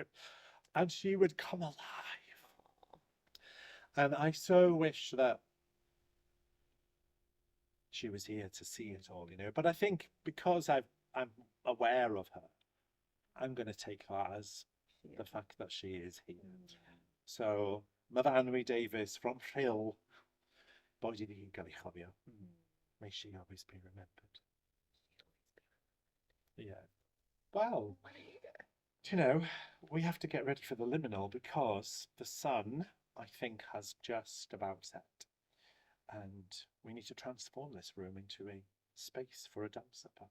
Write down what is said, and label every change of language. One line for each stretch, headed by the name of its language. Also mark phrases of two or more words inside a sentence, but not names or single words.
English: And she would come alive. And I so wish that she was here to see it all, you know. But I think because I'm aware of her, I'm going to take that as the fact that she is here. So, Myfanwy Davies from Rhyl, boy did he
Welsh: gael ei chofio.
English: May she always be remembered. Yeah. Well, do you know, we have to get ready for the liminal because the sun, I think, has just about set. And we need to transform this room into a space for a dance supper.